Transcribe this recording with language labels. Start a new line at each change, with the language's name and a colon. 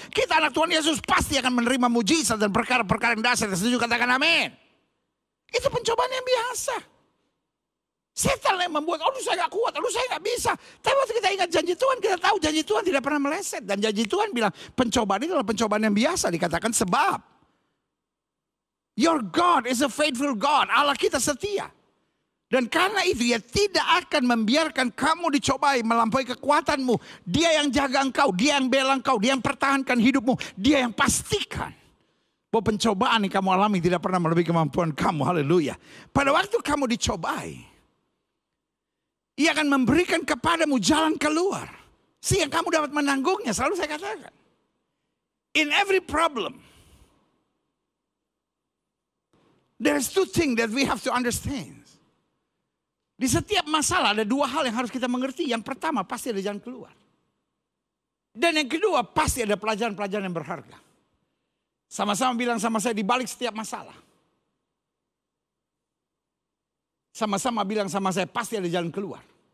Indonesian: Kita anak Tuhan Yesus pasti akan menerima mujizat dan perkara-perkara yang dasar. Setuju, katakan amin. Itu pencobaan yang biasa. Setan yang membuat, aduh saya gak kuat, aduh saya gak bisa. Tapi waktu kita ingat janji Tuhan, kita tahu janji Tuhan tidak pernah meleset. Dan janji Tuhan bilang, pencobaan itu adalah pencobaan yang biasa. Dikatakan sebab.
English: Your God is a faithful God.
Indonesian: Allah kita setia. Dan karena itu dia tidak akan membiarkan kamu dicobai melampaui kekuatanmu. Dia yang jaga engkau, dia yang bela engkau, dia yang pertahankan hidupmu. Dia yang pastikan bahwa pencobaan yang kamu alami tidak pernah melebihi kemampuan kamu. Haleluya. Pada waktu kamu dicobai, Ia akan memberikan kepadamu jalan keluar. Sehingga kamu dapat menanggungnya. Selalu saya katakan.
English: In every problem, there's two things that we have to understand.
Indonesian: Di setiap masalah ada dua hal yang harus kita mengerti. Yang pertama pasti ada jalan keluar. Dan yang kedua pasti ada pelajaran-pelajaran yang berharga. Sama-sama bilang sama saya di balik setiap masalah. Sama-sama bilang sama saya pasti ada jalan keluar.